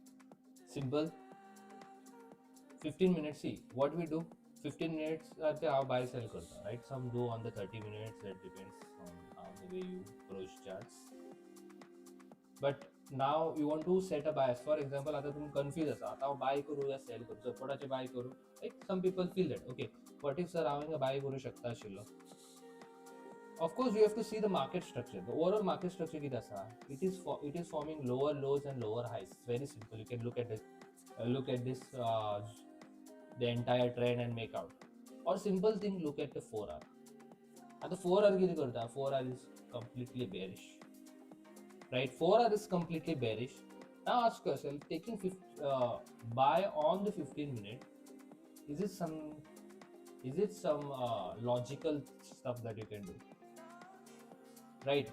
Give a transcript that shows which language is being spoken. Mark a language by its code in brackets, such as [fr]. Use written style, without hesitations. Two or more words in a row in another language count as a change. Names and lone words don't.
[en] Simple. 15 minutes. See what we do. 15 minutes how buy sell karta, right? Some do on the 30 minutes. That depends on how the way you approach charts. But now you want to set a bias. For example, [kok] आता तुम confused असा आता buy करू या sell करू, सपोर्टाचे buy करू. [en] Like some people feel that okay, what if sir [kok] हांवें buy करू शकता आशिल्लो. [en] Of course, you have to see the market structure. The overall market structure [kok] कितें आसा? [en] It is forming lower lows and lower highs. It's very simple. You can look at this the entire trend and make out. Or simple thing, look at the 4 hour. At the 4 hour [kok] कितें करता? [en] 4 hour is completely bearish. Right, 4 hour is completely bearish. Now ask yourself, taking buy on the 15 minute, is it some logical stuff that you can do, right?